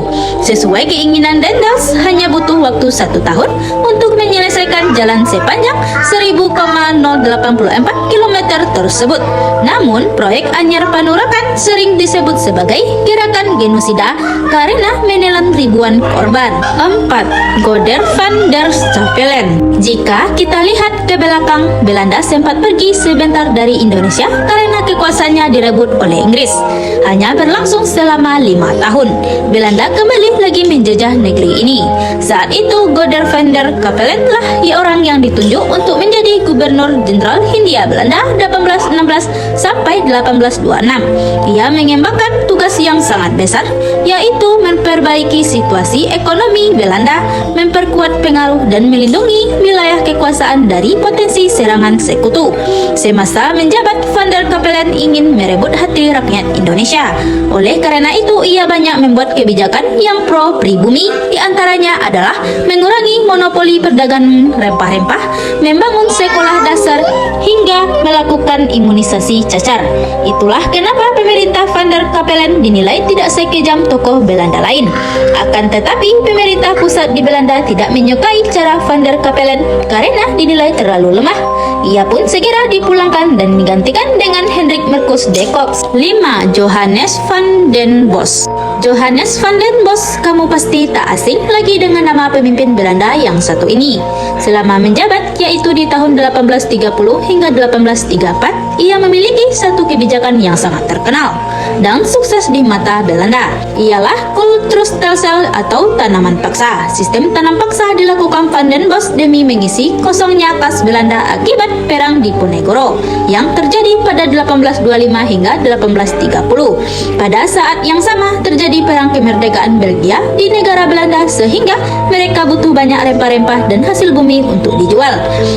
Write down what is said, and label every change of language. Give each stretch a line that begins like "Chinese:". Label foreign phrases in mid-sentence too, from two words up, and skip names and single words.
Indonesian: Sesuai keinginan Daendels, hanya butuh waktu 1 tahun untuk menyelesaikan jalan sepanjang 10,084 km tersebut. Namun, proyek Anyer Panurakan sering disebut sebagai gerakan genosida karena menelan ribuan korban. 4. Gordon van der Capellen. Jika kita lihat ke belakang, Belanda sempat pergi sebentar dari Indonesia karena kekuasaannya direbut oleh Inggris. Hanya berlangsung selama 5 tahun. Belanda kembali lagi menjajah negeri ini. Saat itu, Gordon van der Capellen lah orang yang ditunjuk untuk menjadi Gubernur Jenderal Hindia Belanda 1816 sampai 1826. Ia mengembangkan tugas yang sangat besar, yaitu memperbaiki situasi ekonomi Belanda, memperkuat pengaruh dan melindungi wilayah kekuasaan dari potensi serangan sekutu. Semasa menjabat, van der Capellen ingin merebut hati rakyat Indonesia. Oleh karena itu, ia banyak membuat kebijakan yang pro pribumi, di antaranya adalah mengurangi monopoli perdagangan rempah-rempah, membangun sekolah dasar, hingga melakukan imunisasi cacar. Itulah kenapa pemerintah van der Capellen dinilai tidak sekejam tokoh Belanda lain. Akan tetapi, pemerintah pusat di Belanda tidak menyukai cara van der Capellen karena dinilai terlalu lemah. Ia pun segera dipulangkan dan digantikan dengan Hendrik Marcus de Cox. 5. Johannes van den Bosch. Johannes van den Bosch, kamu pasti tak asing lagi dengan nama pemimpin Belanda yang satu ini. Selama menjabat, yaitu di tahun 1830 hingga 1834, ia memiliki satu kebijakan yang sangat terkenal dan sukses di mata Belanda. Ialah Kulturstelsel atau tanaman paksa. Sistem tanam paksa dilakukan van den Bosch demi mengisi kosongnya kas Belanda akibat perang Diponegoro yang terjadi pada 1825 hingga 1830. Pada saat yang sama terjadi perang kemerdekaan Belgia di negara Belanda sehingga mereka butuh banyak rempah-rempah dan hasil bumi untuk dijual.